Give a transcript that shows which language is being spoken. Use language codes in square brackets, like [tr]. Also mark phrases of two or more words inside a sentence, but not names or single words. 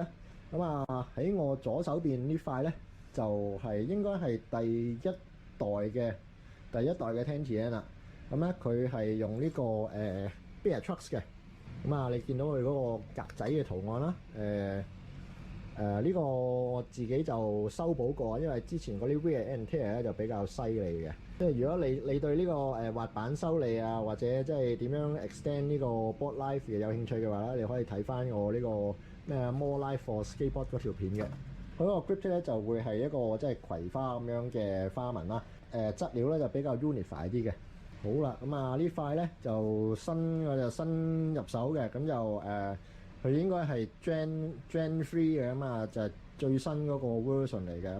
[yue] 咁啊喺我左手邊呢塊咧，就係應該係第一代嘅 10TN 啦。咁咧佢係用呢個 Bear Trucks 嘅。咁啊，你見到佢嗰個格仔嘅圖案啦，呢個我自己就修補過，因為之前嗰啲 [en] wear and tear [yue] 咧就比較犀利嘅。即係如果你對呢個滑板修理啊，或者即係點樣 extend 呢個 [en] board life [yue] 嘅有興趣嘅話咧，你可以睇翻我呢個咩 More Life for Skateboard 嗰條片嘅。佢嗰個 grip 咧就會係一個即係葵花咁樣嘅花紋啦。質料咧就比較 unify 啲嘅。好啦，咁啊呢塊咧就新入手嘅，咁就佢應該係 Gen 3嘅，咁啊就係最新嗰個 version 嚟嘅。